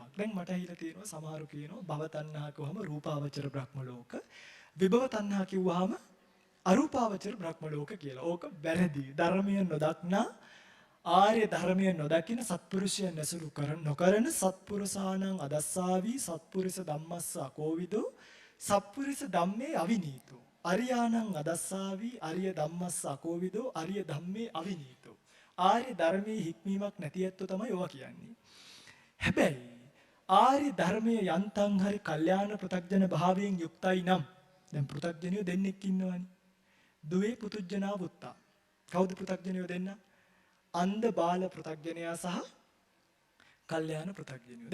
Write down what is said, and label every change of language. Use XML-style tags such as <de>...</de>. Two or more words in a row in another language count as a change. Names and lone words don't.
<si>දැන් මට ඇහිලා තියෙනවා සමහරු කියනවා භව තණ්හා කිව්වම රූපාවචර බ්‍රහ්ම ලෝක, විභව තණ්හා කිව්වහම අරූපාවචර බ්‍රහ්ම ලෝක කියලා. ඕක වැරදි. ධර්මය නොදක්නා ආර්ය ධර්මය නොදකින සත්පුරුෂයන් ඇසුරු නොකරන</si> <pi>සත්පුරුෂානං අදස්සාවි සත්පුරුෂ ධම්මස්ස අකෝවිදෝ සත්පුරුෂ ධම්මේ අවිනීතෝ අරියානං අදස්සාවි අරිය ධම්මස්ස අකෝවිදෝ අරිය ධම්මේ අවිනීතෝ</pi> <si>ආර්ය ධර්මයේ හික්මීමක් නැති ඇත්තෝ තමයි ඔවා කියන්නේ. හැබැයි ආර්ය ධර්මයේ යන්තම් හරි කල්යාණ පෘථග්ජන භාවයෙන් යුක්තයි නම් දැන් පෘථග්ජනියෝ දෙන්නෙක් ඉන්නවනේ.</si> <pi>දුවේ පුතුජනා වුත්තා.</pi> <si>කවුද පෘථග්ජනියෝ දෙන්න? අන්ධ බාල පෘථග්ජනයා සහ කල්යාණ පෘථග්ජනියෝ.</si>